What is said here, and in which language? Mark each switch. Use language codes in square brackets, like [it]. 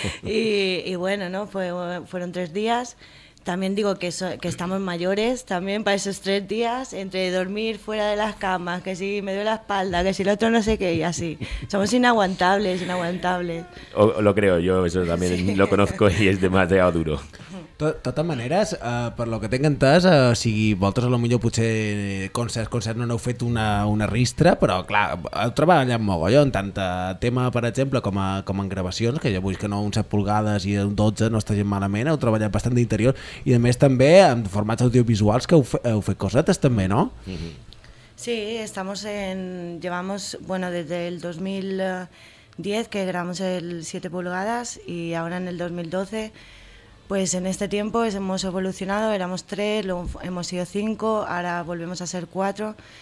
[es] Y bueno, ¿no? Fueron 3 días. También digo que estamos mayores también para esos 3 días, entre dormir fuera de las camas, que si me duele la espalda, que si el otro no sé qué, y así. Somos inaguantables. Lo creo, yo eso también sí. lo conozco y es demasiado duro. [ca] Totes maneres, per lo que t'he entès, o sigui, vosaltres a lo millor potser concert no n'heu fet una ristra, però clar, heu treballat mogollon, tant a tema, per exemple, com en gravacions, que jo vull que no un 7 pulgades i un 12 no estigui malament, heu treballat bastant d'interior, i a més també en formats audiovisuals que heu fet cosetes també, no? [es] Sí, llevamos des del 2010 que gravamos el 7 pulgades i ara en el 2012. Pues en este tiempo hemos evolucionado, éramos 3, luego hemos sido 5, ahora volvemos a ser 4.